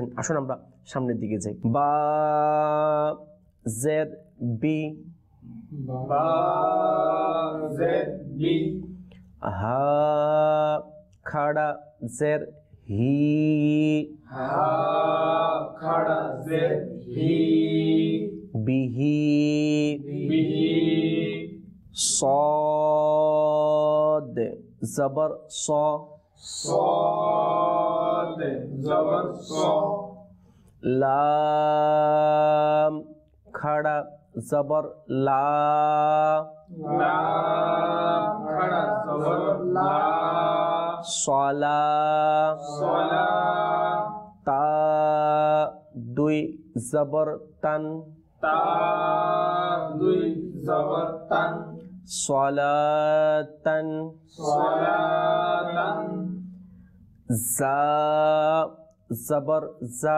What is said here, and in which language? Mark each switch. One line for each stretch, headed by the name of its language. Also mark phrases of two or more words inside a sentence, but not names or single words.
Bangla: আসুন আমরা সামনের দিকে যাই। বা জের বি, বা জের বি, হা খাড়া জের হি, হা খাড়া জের হি, বিহি, বিহি, সোয়াদ যবর সা, সোয়াদ যবর সা, লাম খাড়া যবর লা, লাম খাড়া যবর লা, صلا صلا, তা দুই যবর তন, তা দুই যবর তন, صلاتن صلاتن, জা যবর জা,